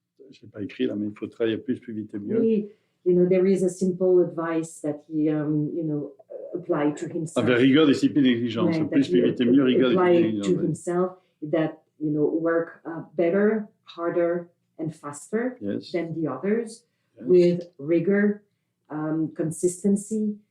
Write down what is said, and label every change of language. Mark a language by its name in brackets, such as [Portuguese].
[French] Je n'ai pas écrit là, mais il faut travailler plus vite et mieux. [English] Oui, there is a simple advice that he, apply to himself. [French] Avec rigueur, discipline, exigence. Plus vite et mieux, rigueur, discipline, exigence. [English] To himself that, work better, harder, and faster than the others with rigor, consistency,